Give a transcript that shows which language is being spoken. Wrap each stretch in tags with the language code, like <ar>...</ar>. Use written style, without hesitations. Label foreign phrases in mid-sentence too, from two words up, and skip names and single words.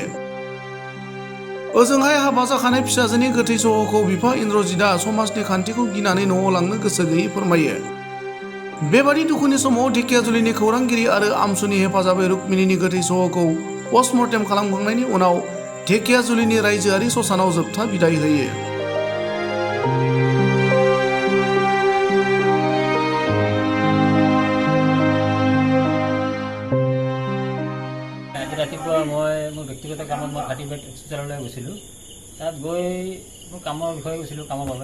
<brx>ओजोंहाय हाबा जाखानाय फिसाजोनि गोथै सहखौ बिफा इन्द्रजितआ समाजनि खान्थिखौ गिनानै न'आव लांनो गोसो गैयै फोरमायो। बेबादि दुखुनि समाव धेकियाजुलिनि खौरांगिरि आरो आमसुनि हेफाजाबै रुक्मिनिनि गोथै सहखौ पस्टमर्टेम खालामखांनायनि उनाव धेकियाजुलिनि रायजोआरि ससानाव जोबथा बिदाय होयो।</brx> <as>ৰাতিপুৱা মই মোৰ ব্যক্তিগত কামত মই হাতীবাৰীত হস্পিটেললৈ গৈছিলোঁ। তাত গৈ মোৰ কামৰ বিষয়ে গৈছিলোঁ, কামৰ বাবে।</as>